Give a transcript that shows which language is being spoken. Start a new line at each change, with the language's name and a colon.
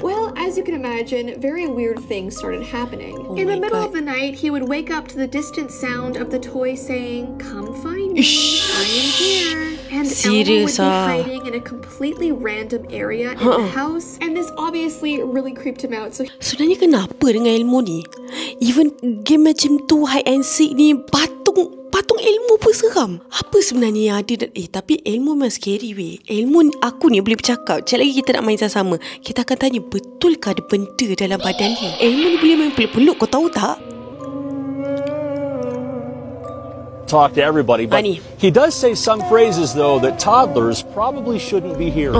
English: Well, as you can imagine, very weird things started happening. In the middle of the night, he would wake up to the distant sound of the toy saying, "Come find me, I am here." And Elmo would be hiding in a completely random area in the house, and this obviously really creeped him out. So
Malay: sebenarnya kenapa dengan Elmo ni? Even game macam tu,
English: hide and seek
Malay: ni, patung Elmo pun seram. Apa sebenarnya yang ada? Tapi Elmo memang
English: scary
Malay: weh. Elmo aku ni boleh bercakap. Sekejap lagi kita nak main sama-sama. Kita akan tanya, betulkah ada benda dalam badan dia? Elmo ni boleh main peluk-peluk, kau tahu tak?
English: Talk to everybody, but he does say some phrases though that toddlers probably shouldn't be hearing.